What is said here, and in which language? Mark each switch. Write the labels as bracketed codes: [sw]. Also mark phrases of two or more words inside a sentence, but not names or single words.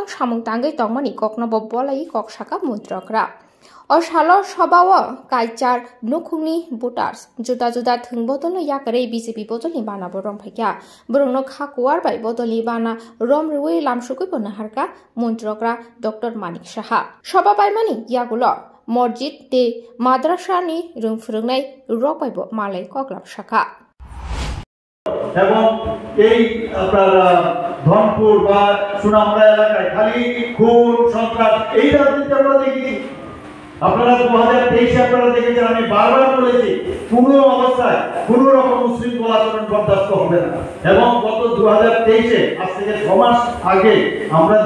[trp] सामुं तांगै तंमानि ककनबो बलाई कक शाखा मन्त्रकरा असालो सभाव कायचार नुखुंनि भोटार्स जुदा जुदा थों बदलनो याकरे बीजेपी बदलनि बानाबो रमफाइका बरंनो खाकुवार बाय बदलनि बाना रमरुवे लामसुकैबो नाहारका मन्त्रकरा डॉक्टर मानिक साहा सभा बायमानि यागुलो मस्जिद ते माद्रासानि रोंफुरंनाय रकबायबो मालाय कक्लाब शाखा [bn] এবং এই আপনার ধনপুর বা সুনামুড়া এলাকায় খালি খুন সন্ত্রাস এই রাজনীতি আমরা দেখি আপনারা 2023 আপনারা দেখেছেন আমি বারবার বলেছি কোনো অবস্থায় কোনো রকম উশৃঙ্খল আচরণ বরদাস্ত হবে না এবং গত 2023 এ আজ থেকে 6 মাস আগে আমরা যে